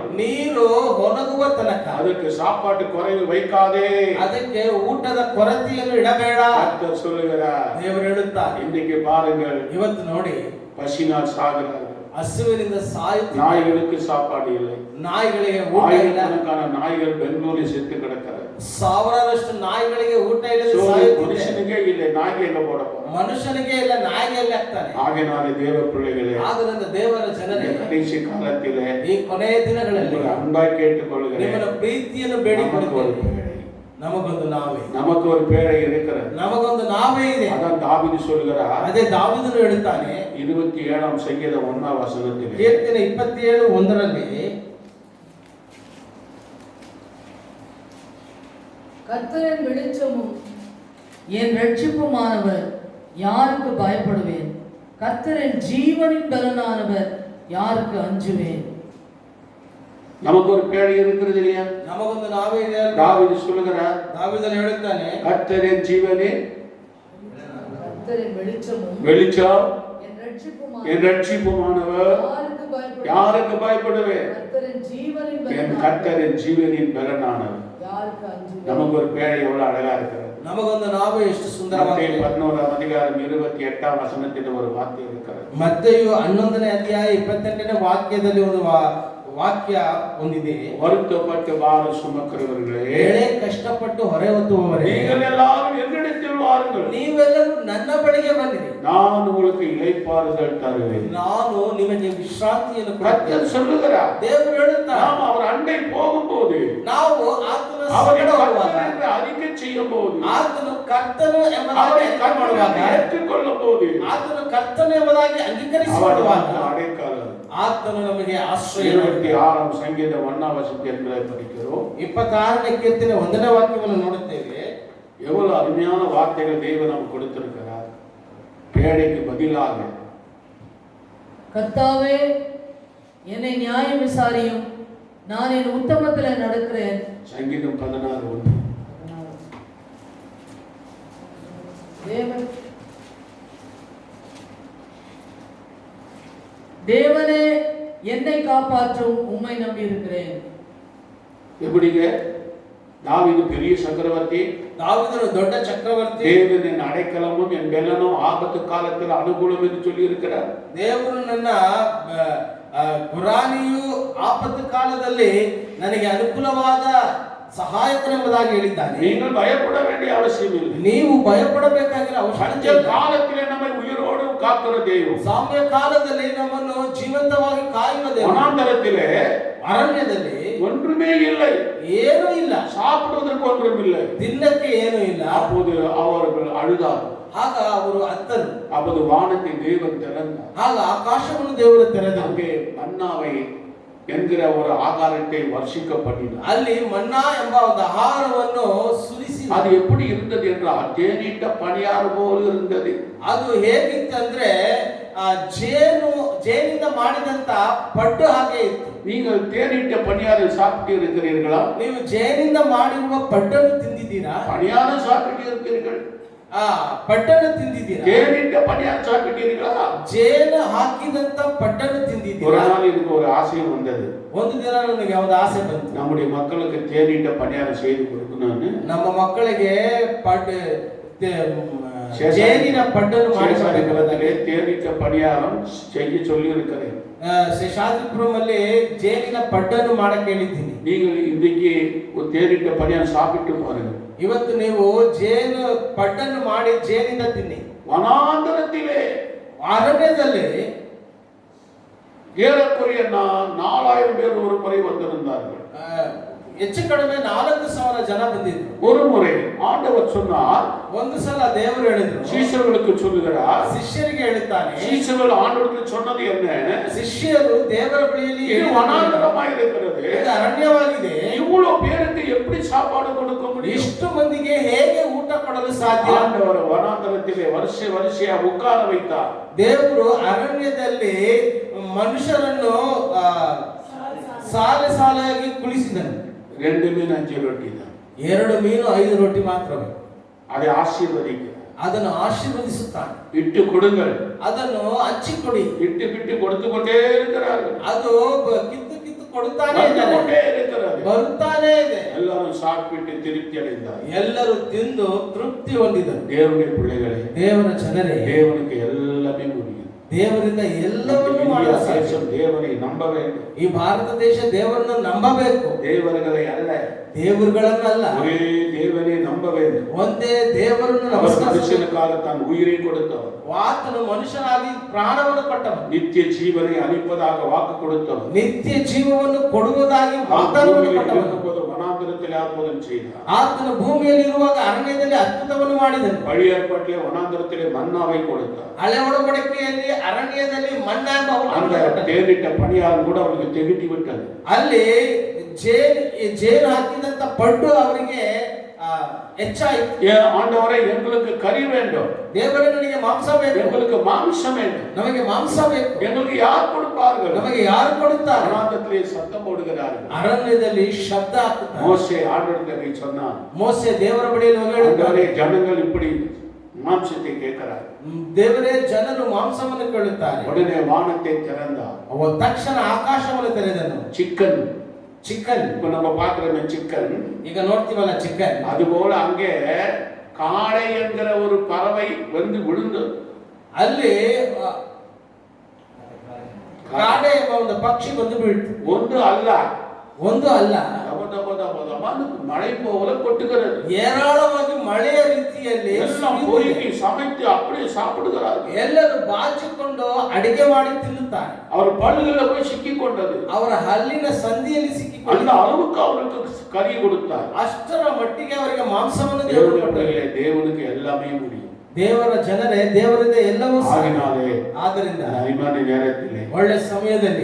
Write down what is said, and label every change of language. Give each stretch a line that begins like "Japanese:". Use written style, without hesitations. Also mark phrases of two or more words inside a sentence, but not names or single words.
Kannada: ನೀರು ಒಣಗುವ ತನಕ
Tamil: ಅದಕ್ಕೆ சாப்பாட்டு குறைவு வைக்காதே.
Kannada: ಅದಕ್ಕೆ ಊಟದ ಕೊರತೆಯನ್ನು ಇಡಬೇಡ.
Tamil: கர்த்தர் சொல்லுகிறார்.
Kannada: ದೇವರು ಹೇಳುತ್ತಾರೆ.
Tamil: இன்றைக்கு பாருங்கள்,
Kannada: ಇವತ್ತು ನೋಡಿ,
Tamil: பசினால் சாகிறார்கள்.
Kannada: ಹಸುವಿನಿಂದ ಸಾಯುತ್ತಿದ್ದಾರೆ.
Tamil: நாய்களுக்கு சாப்பாடு இல்லை.
Kannada: ನಾಯಿಗಳಿಗೆ ಊಟ ಇಲ್ಲ.
Tamil: ஆயிரக்கணக்கான நாய்கள் பெங்களூரில் செத்து கிடக்கிறது.
Kannada: ಸಾವಿರಾರಷ್ಟು ನಾಯಿಗಳಿಗೆ ಊಟ ಇಲ್ಲದೆ
Tamil: சோறு
Kannada: ಸಾಯುತ್ತಿದೆ.
Tamil: மனுஷனுக்கே இல்லை, நாய்க்கு எங்க போட போறோம்?
Kannada: ಮನುಷ್ಯನಿಗೆ ಇಲ್ಲ, ನಾಯಿಗೆ ಎಲ್ಲಿ ಹಾಕ್ತಾನೆ?
Tamil: ஆகையினாலே தேவ பிள்ளைகளே,
Kannada: ಆದ್ದರಿಂದ ದೇವರ ಜನರೇ,
Tamil: கடைசி காலத்திலே
Kannada: ಈ ಕೊನೆಯ ದಿನಗಳಲ್ಲಿ
Tamil: உங்களை அன்பாய் கேட்டுக்கொள்கிறேன்.
Kannada: ನಿಮ್ಮನ್ನ ಪ್ರೀತಿಯನ್ನು
Tamil: நமக்கு ஒரு
Kannada: ಬೇಡಿಕೊಳ್ಳುತ್ತೇವೆ.
Tamil: பேழை,
Kannada: ನಮಗೊಂದು ನಾವೇ,
Tamil: நமக்கு ஒரு பேழை இருக்கிறது.
Kannada: ನಮಗೊಂದು ನಾವೇ ಇದೆ.
Tamil: அதான் தாவீது சொல்கிறார்.
Kannada: ಅದೇ ದಾವೀದನು ಹೇಳುತ್ತಾನೆ
Tamil: 27 சங்கீதம் 1 வசனத்திலே,
Kannada: ಕೀರ್ತನೆ 27:1
Tamil: கர்த்தரின் வெளிச்சமும் என் ரட்சிப்புமானவர், யாருக்கு பயப்படுவேன்? கர்த்தரின் ஜீவனின் பலனானவர், யாருக்கு அஞ்சுவேன்? நமக்கு ஒரு பேழை இருக்கிறது இல்லையா?
Kannada: ನಮಗೊಂದು ನಾವೇ ಇದೆ.
Tamil: தாவீது சொல்கிறார்,
Kannada: ದಾವೀದನು ಹೇಳುತ್ತಾನೆ,
Tamil: கர்த்தரின் ஜீவனே, கர்த்தரின் வெளிச்சமும் வெளிச்சம், என் என் ரட்சிப்புமானவர், யாருக்கு பயப்படுவேன்? கர்த்தரின் ஜீவனின் என் பலனானவர், கர்த்தரின் ஜீவனின் பலனானவர். யாருக்கு அஞ்சுவேன்? நமக்கு ஒரு பேழை எவ்வளவு அழகா இருக்கிறது.
Kannada: ನಮಗೊಂದು ನಾವೇ ಎಷ್ಟು ಸುಂದರವಾಗಿದೆ.
Tamil: 11 அதிகாரம் 28 வசனத்தில் ஒரு வார்த்தை இருக்கிறது.
Kannada: ಮತ್ತೆಯು 11ನೇ ಅಧ್ಯಾಯ 28ನೇ ವಾಕ್ಯದಲ್ಲಿ ಒಂದು ವಾಕ್ಯ ಹೊಂದಿದೆ.
Tamil: வருத்தப்பட்டு பார சுமக்கிறவர்களே,
Kannada: ಎಳೆ ಕಷ್ಟಪಟ್ಟು ಹೊರೆ ಹೊತ್ತುವವರೇ,
Tamil: நீங்கள் எல்லாரும் என்னிடத்தில் வாருங்கள்,
Kannada: ನೀವೆಲ್ಲರೂ ನನ್ನ ಬಳಿಗೆ ಬನ್ನಿರಿ,
Tamil: நான் உங்களுக்கு இளைப்பாறுதல் தருவேன்.
Kannada: ನಾನು ನಿಮಗೆ ವಿಶ್ರಾಂತಿಯನ್ನು
Tamil: கர்த்தர்
Kannada: ಕೊಡುತ್ತೇನೆ.
Tamil: சொல்லுகிறார்.
Kannada: ದೇವರು ಹೇಳುತ್ತಾರೆ,
Tamil: நாம் அவர் அண்டை போகும்போது,
Kannada: ನಾವು ಆತನ
Tamil: அவரை
Kannada: ಸಂಗಡ ಹೋಗುವಾಗ,
Tamil: கர்த்தர் என்று அறிக்கை செய்யும் போது,
Kannada: ಆತನು ಕರ್ತನು ಎಂಬುದಾಗಿ
Tamil: அவரை அறிக்கೆ கர்த்தர்
Kannada: ಮಾಡುವಾಗ,
Tamil: என்று ஏற்றுக்கொள்ளும் போது,
Kannada: ಆತನು ಕರ್ತನು ಎಂಬುದಾಗಿ
Tamil: அவர்
Kannada: ಅಂಗೀಕರಿಸಿಕೊಳ್ಳುವಾಗ
Tamil: நமக்கு அடைக்கலம்.
Kannada: ಆತನು ನಮಗೆ ಆಶ್ರಯ.
Tamil: 26 சங்கீதம் 1 வசனத்தை படிக்கிறோம்.
Kannada: 26ನೇ ಕೀರ್ತನೆ 1ನೇ ವಾಕ್ಯವನ್ನು ನೋಡುತ್ತೇವೆ.
Tamil: எவ்வளவு அருமையான வார்த்தைகள் தேவன் நமக்கு கொடுத்திருக்கிறார். பேழைக்கு பதிலாக கர்த்தாவே என்னை நியாயம் விசாரியும், நான் என் உத்தமத்தில் நடக்கிறேன். சங்கீதம் 16:1. தேவனே என்னை காப்பாற்றும், உம்மை நம்பி இருக்கிறேன். எப்படிங்க? தாவீது பெரிய சக்கரவர்த்தி,
Kannada: தாவீது ದೊಡ್ಡ ಚಕ್ರವರ್ತಿ,
Tamil: தேவன் என் அடைக்கலமும் என் பெலனும் ஆபத்து காலத்தில் அனுகூலம் என்று சொல்லி இருக்கிறார்.
Kannada: ದೇವರು ನನ್ನ ಗುರಾಣಿಯು ಆಪತ್ತು ಕಾಲದಲ್ಲಿ ನನಗೆ ಅನುಕೂಲವಾದ ಸಹಾಯಕನೆಂಬುದಾಗಿ ಹೇಳಿದ್ದಾನೆ.
Tamil: நீங்கள் பயப்பட வேண்டிய அவசியம் இல்லை.
Kannada: ನೀವು ಭಯಪಡಬೇಕಾಗಿಲ್ಲ ಅವಶ್ಯಕತೆ ಇಲ್ಲ.
Tamil: காலத்திலே நம்மை உயிரோடு காக்கிற தெய்வம்,
Kannada: ಸಾಮ್ಯ ಕಾಲದಲ್ಲಿ ನಮ್ಮನ್ನು ಜೀವಂತವಾಗಿ ಕಾಯುವ ದೇವರು.
Tamil: வனாந்தரத்திலே
Kannada: ಅರಣ್ಯದಲ್ಲಿ
Tamil: ஒன்றுமே இல்லை,
Kannada: ಏನೂ ಇಲ್ಲ,
Tamil: சாப்பிடுவதற்கு ஒன்றும் இல்லை.
Kannada: ತಿನ್ನಕ್ಕೆ ಏನೂ ಇಲ್ಲ.
Tamil: அப்போது அவர்கள் அழுதார்.
Kannada: ಆಗ ಅವರು ಅತ್ತರು.
Tamil: அப்போது வானத்தை தேவன் திறந்தார்.
Kannada: ಆಗ ಆಕಾಶವನ್ನು ದೇವರು ತೆರೆದರು.
Tamil: அங்கே மன்னாவை என்கிற ஒரு ஆகாரத்தை வர்ஷிக்க பண்ணினார்.
Kannada: ಅಲ್ಲಿ ಮನ್ನಾ ಎಂಬ ಒಂದು ಆಹಾರವನ್ನು ಸುರಿಸಿ.
Tamil: அது எப்படி இருந்தது என்றால் தேனிட்ட பணியாறு போல இருந்தது.
Kannada: ಅದು ಹೇಗಿತ್ತಂದ್ರೆ ಜೇನಿಂದ ಮಾಡಿದಂತ ಪಡ್ಡು ಹಾಗೆ ಇತ್ತು.
Tamil: நீங்கள் தேனிட்ட பணியாறு சாப்பிட்டு இருக்கிறீர்களா?
Kannada: ನೀವು ಜೇನಿಂದ ಮಾಡಿರುವ ಪಡ್ಡನ್ನು ತಿಂದಿದ್ದೀರಾ?
Tamil: பணியாறு சாப்பிட்டு இருக்கிறீர்கள்?
Kannada: ಪಡ್ಡನ್ನು ತಿಂದಿದ್ದೀರಾ?
Tamil: தேனிட்ட பணியாறு சாப்பிட்டீர்களா?
Kannada: ಜೇನು ಹಾಕಿದಂತ ಪಡ್ಡನ್ನು
Tamil: ஒரு
Kannada: ತಿಂದಿದ್ದೀರಾ?
Tamil: நாள் எனக்கு ஒரு ஆசையம் வந்தது.
Kannada: ಒಂದು ದಿನ ನನಗೆ ಒಂದು ಆಸೆ ಬಂತು.
Tamil: நம்முடைய மக்களுக்கு தேனிட்ட பணியாறு செய்து கொடுக்கணும்னு
Kannada: ನಮ್ಮ ಮಕ್ಕಳಿಗೆ ಜೇನಿನ ಪಡ್ಡನ್ನು
Tamil: சேஷாதிபுரத்திலே தேனிட்ட பணியாரம் செய்ய சொல்லி இருக்கிறேன்.
Kannada: ಶೇಷಾದ್ರಿಪುರಂ ಅಲ್ಲಿ ಜೇನಿನ ಪಡ್ಡನ್ನು ಮಾಡಕ್ಕೆ ಹೇಳಿದ್ದೀನಿ.
Tamil: நீங்கள் இன்றைக்கு ஒரு தேனிட்ட பணியாரம் சாப்பிட்டு பாருங்க.
Kannada: ಇವತ್ತು ನೀವು ಜೇನು ಪಡ್ಡನ್ನು ಮಾಡಿ ಜೇನಿಂದ ತಿನ್ನಿ.
Tamil: வனாந்தரத்திலே
Kannada: ಅರಣ್ಯದಲ್ಲಿ
Tamil: ஏறக்குறைய 4000 பேர் ஒரு முறை வந்திருந்தார்கள்.
Kannada: ಹೆಚ್ಚು ಕಡಿಮೆ 4000 ಜನ ಬಂದಿದ್ರು.
Tamil: ஒரு முறை ஆண்டவர் சொன்னார்,
Kannada: ಒಂದು ಸಲ ದೇವರು ಹೇಳಿದ್ರು,
Tamil: சீஷர்களுக்கு சொல்லுகிறார்,
Kannada: ಶಿಷ್ಯರಿಗೆ ಹೇಳುತ್ತಾನೆ.
Tamil: சீஷர்கள் ஆண்டவருக்கு சொன்னது என்ன?
Kannada: ಶಿಷ್ಯರು ದೇವರ ಬಳಿಯಲ್ಲಿ
Tamil: இது வனாந்தரமாய் இருக்கிறது,
Kannada: ಇದು ಅರಣ್ಯವಾಗಿದೆ,
Tamil: இவ்வளவு பேருக்கு எப்படி சாப்பாடு கொடுக்க முடியும்?
Kannada: ಇಷ್ಟು ಮಂದಿಗೆ ಹೇಗೆ ಊಟ ಕೊಡಲು ಸಾಧ್ಯ?
Tamil: ஆண்டவர் வனாந்தரத்திலே வரிசையா உட்கார வைத்தார்.
Kannada: ದೇವರು ಅರಣ್ಯದಲ್ಲಿ ಮನುಷ್ಯರನ್ನು ಸಾಲಾಗಿ ಕುಳಿಸಿದನು.
Tamil: 2 மீன் 5 ரொட்டி தான்.
Kannada: 2 ಮೀನು 5 ರೊಟ್ಟಿ ಮಾತ್ರವೇ.
Tamil: அதை ஆசீர்வதிக்கிறார்.
Kannada: ಅದನ್ನು ಆಶೀರ್ವದಿಸುತ್ತಾನೆ.
Tamil: இட்டு கொடுங்கள்,
Kannada: ಅದನ್ನು ಹಂಚಿಕೊಡಿ.
Tamil: இட்டு கொடுத்து கொண்டே இருக்கிறார்கள்.
Kannada: ಅದು ಕಿತ್ತು ಕೊಡುತ್ತಾನೆ
Tamil: வந்து
Kannada: ಇದ್ದಾನೆ,
Tamil: கொண்டே இருக்கிறது.
Kannada: ಬರುತ್ತಾನೆ ಇದೆ.
Tamil: எல்லாரும் சாப்பிட்டு திருப்தி அடைந்தார்.
Kannada: ಎಲ್ಲರೂ ತಿಂದು ತೃಪ್ತಿ ಹೊಂದಿದರು.
Tamil: தேவனுடைய பிள்ளைகளே,
Kannada: ದೇವರ ಜನರೇ,
Tamil: தேவனுக்கு எல்லாமே முடியும்.
Kannada: ದೇವರಿಂದ ಎಲ್ಲವನ್ನೂ
Tamil: இந்தியா
Kannada: ಮಾಡಲು ಸಾಧ್ಯ.
Tamil: தேசம் தேவனை நம்ப வேண்டும்.
Kannada: ಈ ಭಾರತ ದೇಶ ದೇವರನ್ನು ನಂಬಬೇಕು,
Tamil: தேவர்களை அல்ல,
Kannada: ದೇವರುಗಳನ್ನಲ್ಲ.
Tamil: ஒரே தேவனை நம்ப வேண்டும்.
Kannada: ಒಂದೇ ದೇವರನ್ನು
Tamil: அவர்
Kannada: ನಮಸ್ಕರಿಸಬೇಕು.
Tamil: மனுஷனுக்காக தான் உயிரை கொடுத்தவர்,
Kannada: ಆತನು ಮನುಷ್ಯನಾಗಿ ಪ್ರಾಣವನ್ನು ಕೊಟ್ಟವನು,
Tamil: நித்திய ஜீவனை அளிப்பதாக வாக்கு கொடுத்தவர்,
Kannada: ನಿತ್ಯ ಜೀವವನ್ನು ಕೊಡುವುದಾಗಿ ವಾಗ್ದಾನವನ್ನು ಕೊಟ್ಟವನು.
Tamil: வனாந்தரத்தில் அற்புதம் செய்தார்.
Kannada: ಆತನು ಭೂಮಿಯಲ್ಲಿ ಇರುವಾಗ ಅರಣ್ಯದಲ್ಲಿ ಅದ್ಭುತವನ್ನು ಮಾಡಿದನು.
Tamil: பழைய ஏற்பாட்டிலே வனாந்தரத்திலே மன்னாவை கொடுத்தார்.
Kannada: ಹಳೆ ಒಡಂಬಡಿಕೆಯಲ್ಲಿ ಅರಣ್ಯದಲ್ಲಿ ಮನ್ನಾ ಎಂಬ
Tamil: அந்த
Kannada: ಊಟವನ್ನು ಕೊಟ್ಟನು.
Tamil: தேடிட்ட பணியாரம் கூட அவருக்கு திகட்டி விட்டது.
Kannada: ಅಲ್ಲಿ ಜೇನು ಹಾಕಿದಂತ ಪಡ್ಡು ಅವರಿಗೆ ಹೆಚ್ಚಾಯಿತು.
Tamil: ஆண்டவரே, எங்களுக்கு கறி வேண்டும்,
Kannada: ದೇವರೇ, ನನಗೆ ಮಾಂಸ ಬೇಕು,
Tamil: எங்களுக்கு மாம்சம் வேண்டும்,
Kannada: ನಮಗೆ ಮಾಂಸ ಬೇಕು,
Tamil: எங்களுக்கு யார் கொடுப்பார்கள்?
Kannada: ನಮಗೆ ಯಾರು ಕೊಡುತ್ತಾರೆ?
Tamil: வனாந்தரத்திலே சத்தம் போடுகிறார்கள்.
Kannada: ಅರಣ್ಯದಲ್ಲಿ ಶಬ್ದ ಹಾಕುತ್ತಾರೆ.
Tamil: மோசே ஆண்டவரிடத்தில் சொன்னான்,
Kannada: ಮೋಸೆ ದೇವರ ಬಳಿಯಲ್ಲಿ ಹೋಗಿ ಹೇಳುತ್ತಾನೆ,
Tamil: ஆண்டவரே, ஜனங்கள் இப்படி மாம்சத்தை கேட்கிறார்.
Kannada: ದೇವರೇ, ಜನರು ಮಾಂಸವನ್ನು ಕೇಳುತ್ತಾರೆ.
Tamil: உடனே வானத்தை திறந்தார்.
Kannada: ತಕ್ಷಣ ಆಕಾಶವನ್ನು ತೆರೆದನು.
Tamil: சிக்கன்,
Kannada: ಚಿಕನ್,
Tamil: இப்ப நம்ம பாக்குறோமே சிக்கன்,
Kannada: ಈಗ ನೋಡ್ತೀವಲ್ಲ ಚಿಕನ್,
Tamil: அதுபோல அங்கே காளை என்கிற ஒரு பறவை வந்து விழுந்தது.
Kannada: ಅಲ್ಲಿ ಕಾಡೆ ಎಂಬ ಒಂದು ಪಕ್ಷಿ ಬಂದು ಬೀಳ್ತು.
Tamil: ஒன்று அல்ல,
Kannada: ಒಂದು ಅಲ್ಲ,
Tamil: மழை போல கொட்டுகிறது.
Kannada: ಏರಾಳವಾಗಿ ಮಳೆಯ ರೀತಿಯಲ್ಲಿ
Tamil: எல்லாம் பொறுக்கி சமைத்து அப்படியே சாப்பிடுகிறார்கள்.
Kannada: ಎಲ್ಲರೂ ಬಾಚಿಕೊಂಡು ಅಡಿಗೆ ಮಾಡಿ ತಿನ್ನುತ್ತಾರೆ.
Tamil: அவர் பல்லுல போய் சிக்கிக் கொண்டது.
Kannada: ಅವರ ಹಲ್ಲಿನ ಸಂಧಿಯಲ್ಲಿ
Tamil: அந்த
Kannada: ಸಿಕ್ಕಿಕೊಂಡು
Tamil: அளவுக்கு அவருக்கு கறி கொடுத்தார்.
Kannada: ಅಷ್ಟರ ಮಟ್ಟಿಗೆ ಅವರಿಗೆ ಮಾಂಸವನ್ನು ದೇವರು ಕೊಟ್ಟರು.
Tamil: தேவனுக்கு எல்லாமே முடியும்.
Kannada: ದೇವರ ಜನರೇ, ದೇವರಿಂದ ಎಲ್ಲವೂ ಸಾಧ್ಯ.
Tamil: ஆகினாலே
Kannada: ಆದ್ದರಿಂದ
Tamil: அருமையான நேரத்திலே
Kannada: ಒಳ್ಳೆ ಸಮಯದಲ್ಲಿ